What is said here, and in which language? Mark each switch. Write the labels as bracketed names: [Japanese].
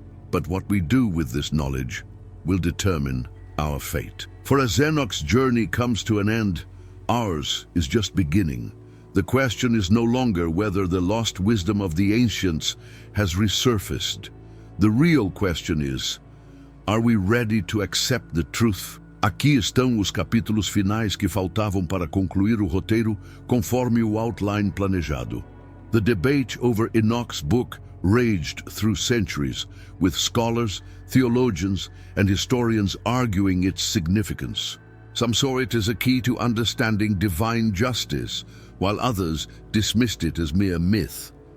[English] But what we do with this knowledge will determine our fate. For as Enoch's journey comes to an end, ours is just beginning. The question is no longer whether the lost wisdom of the ancients has resurfaced. The real question is, are we ready to accept the truth? [Portuguese] Aqui estão os capítulos finais que faltavam para concluir o roteiro conforme o outline planejado. [English] The debate over Enoch's book raged through centuries, with scholars, theologians, and historians arguing its significance. Some saw it as a key to understanding divine justice, while others dismissed it as mere myth.